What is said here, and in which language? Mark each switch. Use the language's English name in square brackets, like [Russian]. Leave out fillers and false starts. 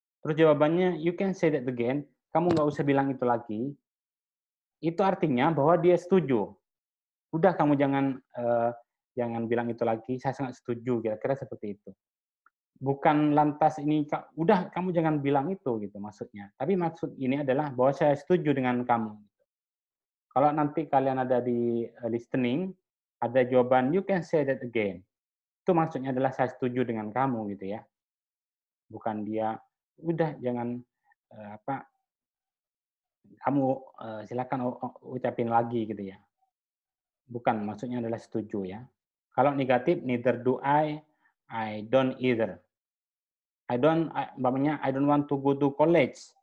[Indonesian] Terus jawabannya, [English] you can say that again. [Indonesian] Kamu nggak usah bilang itu lagi. Itu artinya bahwa dia setuju. Udah kamu jangan bilang itu lagi. Saya sangat setuju. Kira-kira seperti itu. bukan lantas ini udah kamu jangan bilang itu gitu maksudnya. Tapi maksud ini adalah bahwa saya setuju dengan kamu. Kalau nanti kalian ada di listening, ada jawaban [English] you can say that again. [Indonesian] Itu maksudnya adalah saya setuju dengan kamu gitu ya. Bukan dia udah jangan kamu silakan ucapin lagi gitu ya. Bukan, maksudnya adalah setuju ya. Kalau negatif, [English] neither do I don't either. I don't want to go to college.